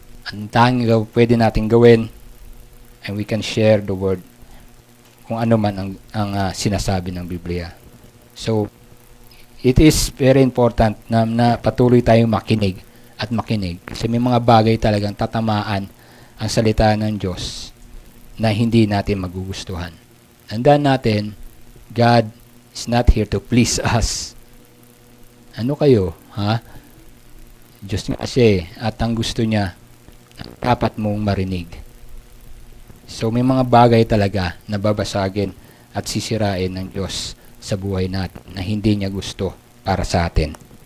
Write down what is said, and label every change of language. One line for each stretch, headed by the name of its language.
Filipino: Ang tanging pwede natin gawin,
English: and we can share the word
Filipino: kung ano man ang sinasabi ng Biblia.
English: So, it is very important
Filipino: na patuloy tayong makinig at makinig. Kasi may mga bagay talagang tatamaan ang salita ng Diyos na hindi natin magugustuhan. Tandaan natin,
English: God is not here to please us.
Filipino: Ano kayo? Ha? Diyos nga kasi at ang gusto niya, dapat mong marinig. So may mga bagay talaga na babasagin at sisirain ng Diyos sa buhay natin na hindi niya gusto para sa atin.